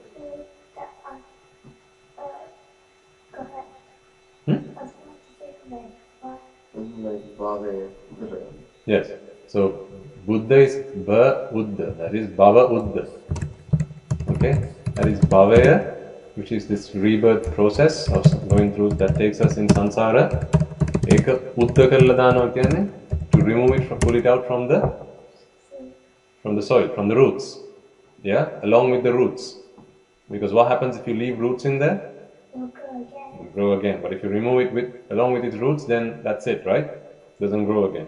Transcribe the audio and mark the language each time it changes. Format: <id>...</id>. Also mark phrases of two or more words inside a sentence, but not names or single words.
<en>Yes. So Buddha is Ba-Uddha, that is Bhava-Uddha. Okay? That is Bhavaya, which is this rebirth process of going through that takes us in samsara. Eka Uddha karla dana kyane? To remove it, pull it out from the soil, from the roots. Yeah? Along with the roots. Because what happens if you leave roots in there? It'll grow again. But if you remove it along with its roots, then that's it, right? It doesn't grow again.</en>